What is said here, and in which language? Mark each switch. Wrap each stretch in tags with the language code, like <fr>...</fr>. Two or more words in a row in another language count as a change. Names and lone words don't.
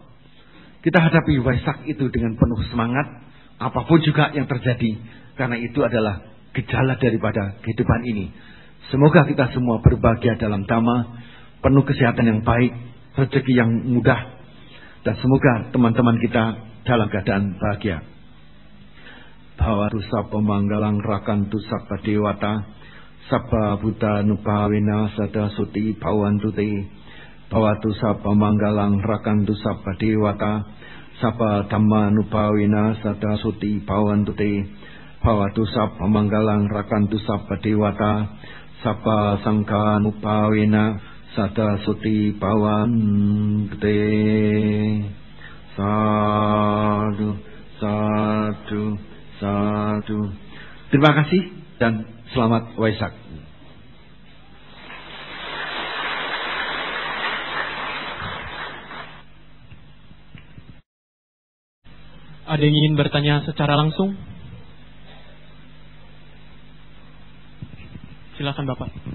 <id>Kita hadapi Waisak itu dengan penuh semangat, apapun juga yang terjadi, karena itu adalah gejala daripada kehidupan ini. Semoga kita semua berbahagia dalam Dhamma, penuh kesehatan yang baik, rezeki yang mudah, dan semoga teman-teman kita dalam keadaan bahagia.</id> <pi>Bhawatu sabba manggalang rakantu sabba dewata, sabba buddha nupawena sada suti bhavantu te. Bhawatu sabba manggalang rakantu sabba dewata, sabba dhamma nupawena sada suti bhavantu te. Bhawatu sabba manggalang rakantu sabba dewata, sabba sangha nupawena sada suti bhavantu te. Sadu, sadu, sadu.</pi> <id>Terima kasih dan selamat Waisak. Ada yang ingin bertanya secara langsung? Silakan Bapak.</id>